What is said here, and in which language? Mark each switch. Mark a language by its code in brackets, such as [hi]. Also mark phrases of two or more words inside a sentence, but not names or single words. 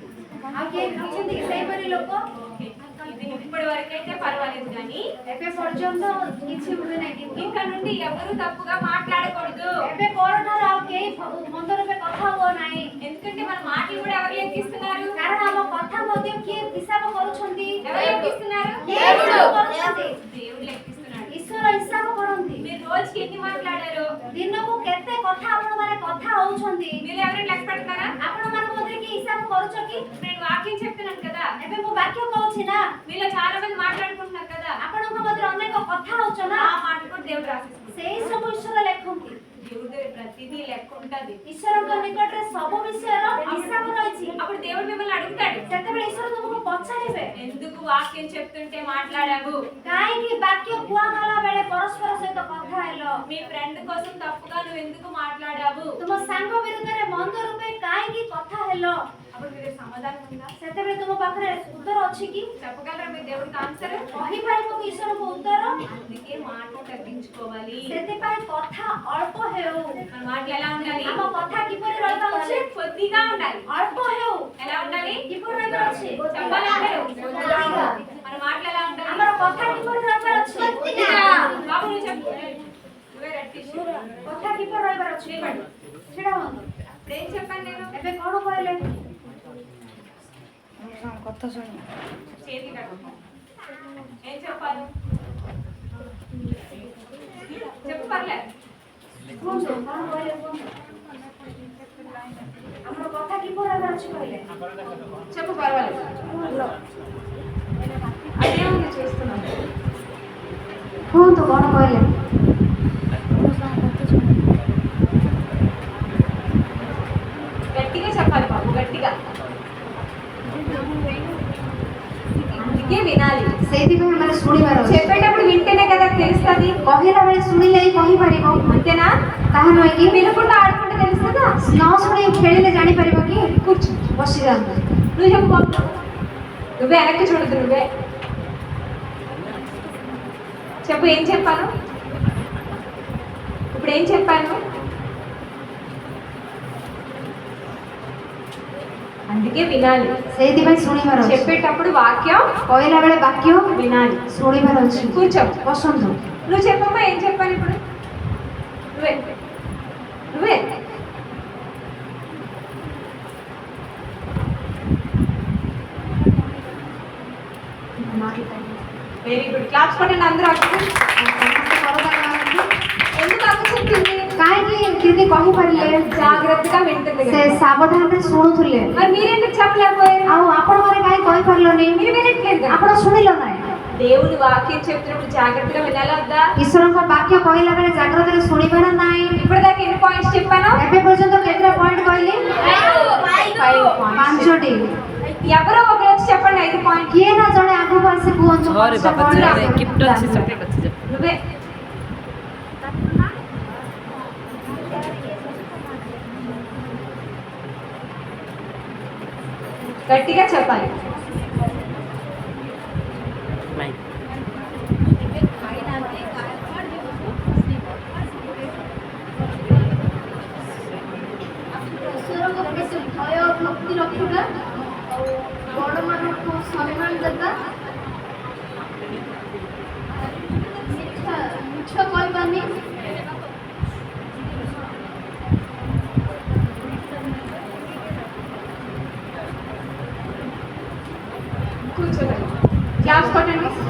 [te] ఇప్పటి వరకు అయితే పర్వాలేదు, కానీ ఇంకా నుండి ఎవరు తప్పుగా మాట్లాడకూడదు. ఎందుకంటే మన మాటలు కూడా ఎవరు లెక్కిస్తున్నారు? ఎవరు లెక్కిస్తున్నారు? దేవుడు లెక్కిస్తున్నాడు. మీరు రోజుకి ఎన్ని మాట్లాడారు? [or] ଦିନକୁ କେତେ କଥା ଆପଣମାନେ କଥା ହଉଛନ୍ତି? [te] మీరు ఎవరైనా లెక్క పెడతారా? [or] ଆପଣମାନଙ୍କ ମଧ୍ୟରେ କି ହିସାବ କରୁଛ କି? [te] నేను వాక్యం చెప్తున్నాను కదా. [or] ଏବେ ମୁଁ ବାକ୍ୟ କହୁଛି ନା, [te] మీలో చాలా మంది మాట్లాడుకుంటున్నారు కదా. [or] ଆପଣଙ୍କ ମଧ୍ୟରେ ଅନେକ କଥା ହଉଛ ନା, [te] ఆ మాటలు కూడా దేవుడు రాసేస్తున్నాడు. [or] ସେଇ ସବୁ ଈଶ୍ୱର ଲେଖନ୍ତି। [te] దేవుడి ప్రతిదీ లెక్క ఉంటది. [or] ଈଶ୍ୱରଙ୍କ ନିକଟରେ ସବୁ ବିଷୟର ହିସାବ ରହିଛି। [te] అప్పుడు దేవుడు మిమ్మల్ని అడుగుతాడు, [or] ସେତେବେଳେ ଈଶ୍ୱର ତୁମକୁ ପଚାରିବେ, [te] ఎందుకు వాక్యం చెప్తుంటే మాట్లాడావు? [or] କାହିଁକି ବାକ୍ୟ କୁହାଗଲା ବେଳେ ପରସ୍ପର ସହିତ କଥା ହେଲ? [te] మీ ఫ్రెండ్ కోసం తప్పుగా నువ్వు ఎందుకు మాట్లాడావు? [or] ତୁମ ସାଙ୍ଗ ବିରୁଦ୍ଧରେ ମନ୍ଦ ରୂପେ କାହିଁକି କଥା ହେଲ? [te] అప్పుడు మీరు సమాధానం ఉందా? [or] ସେତେବେଳେ ତୁମ ପାଖରେ ଉତ୍ତର ଅଛି କି? [te] చెప్పగలరా మీరు దేవుడికి ఆన్సర్? [or] କହିପାରିବ କି ଈଶ୍ୱରଙ୍କୁ ଉତ୍ତର? [te] అందుకే మాట తగ్గించుకోవాలి. [or] ସେଥିପାଇଁ କଥା ଅଳ୍ପ ହେଉ। [te] మన మాటలు ఎలా ఉండాలి? [or] ଆମ କଥା କିପରି ରହିବା ଉଚିତ? [te] కొద్దిగా ఉండాలి. [or] ଅଳ୍ପ ହେଉ। [te] ఎలా ఉండాలి? [or] କିପରି ରହିବାର ଅଛି? [te] చెప్పాలి అందరూ. మన మాటలు ఎలా ఉండాలి? [or] ଆମର କଥା କିପରି ରହିବାର ଅଛି? [te] బాబు నువ్వు చెప్పు. నువ్వే రెట్టి. [or] କଥା କିପରି ରହିବାର ଅଛି? ଛିଡ଼ା ହୁଅନ୍ତୁ। [te] ఏం చెప్పాను నేను? [or] ଏବେ କ'ଣ କହିଲେ? [te] చేతి కట్టు. ఏం చెప్పాలి? చెప్పు పర్లేదు. [or] କୁହନ୍ତୁ କ'ଣ କହିଲେ କୁହନ୍ତୁ। ଆମର କଥା କିପରି ରହିବାର ଅଛି କହିଲେ? [te] చెప్పు పర్వాలేదు. అదేముంది చూస్తున్నాను. [or] କୁହନ୍ତୁ କ'ଣ କହିଲେ? [te] గట్టిగా చెప్పాలి బాబు, గట్టిగా. అందుకే వినాలి. [or] ସେଇଥିପାଇଁ ମାନେ ଶୁଣିବାର ଅଛି। [te] చెప్పేటప్పుడు వింటేనే కదా తెలుస్తుంది. [or] କହିଲା ବେଳେ ଶୁଣିଲେ ହିଁ କହିପାରିବ, [te] అంతేనా? [or] ତାହା ନୁହେଁ କି? [te] వినకుండా ఆడుకుంటే తెలుస్తుందా? [or] ନ ଶୁଣି ଖେଳିଲେ ଜାଣିପାରିବ କି? [te] కూర్చో. [or] ବସିଯାଆନ୍ତୁ। [te] నువ్వు చెప్పు బాబు. నువ్వే వెనక్కి చూడదు, నువ్వే చెప్పు. ఏం చెప్పాను ఇప్పుడు? ఏం చెప్పాను? అందుకే వినాలి. [or] ସେଇଥିପାଇଁ ଶୁଣିବାର ଅଛି। [te] చెప్పేటప్పుడు వాక్యం [or] କହିଲା ବେଳେ ବାକ୍ୟ [te] వినాలి. [or] ଶୁଣିବାର ଅଛି। [te] కూర్చో. [or] ବସନ୍ତୁ। [te] నువ్వు చెప్పమ్మా, ఏం చెప్పాను ఇప్పుడు? నువ్వే నువ్వే [en] very good. [te] క్లాప్స్ కొట్టండి అందరూ. ఎందుకు అక్క చెప్పింది? [or] କାହିଁକି ଦିଦି କହିପାରିଲେ? [te] జాగ్రత్తగా వింటుంది ସେ కదా. [or] ସାବଧାନରେ ଶୁଣୁଥିଲେ। [te] మరి మీరెందుకు చెప్పలేకపోయారు? [or] ଆଉ ଆପଣମାନେ କାହିଁ କହିପାରିଲନି? [te] మీరు వినట్లేదు కదా. [or] ଆପଣ ଶୁଣିଲ ନାହିଁ? [te] దేవుడు వాక్యం చెప్తున్నప్పుడు జాగ్రత్తగా వినాలా వద్దా? [or] ଈଶ୍ୱରଙ୍କ ବାକ୍ୟ କହିଲା ବେଳେ ଜାଗ୍ରତରେ ଶୁଣିବ ନା ନାହିଁ? [te] ఇప్పటిదాకా ఎన్ని పాయింట్స్ చెప్పాను? [or] ଏବେ ପର୍ଯ୍ୟନ୍ତ କେତେଟା ପଏଣ୍ଟ କହିଲି? [te] 5 పాయింట్స్. [or] 5ଟି। [te] ఎవరో ఒకరు వచ్చి చెప్పండి 5 పాయింట్. [or] କିଏ ନା ଜଣେ ଆଗକୁ ଆସି କୁହନ୍ତୁ। [te] నువ్వే గట్టిగా చెప్పాలి. [or] ଈଶ୍ୱରଙ୍କ ପ୍ରତି ଭୟ ଭକ୍ତି ରଖିବା, ଆଉ ବଡ଼ମାନଙ୍କୁ ସମ୍ମାନ ଦେବା, ମିଛ କହିବାନି, [te] కూర్చోండి. క్లాప్స్ కొట్టండి.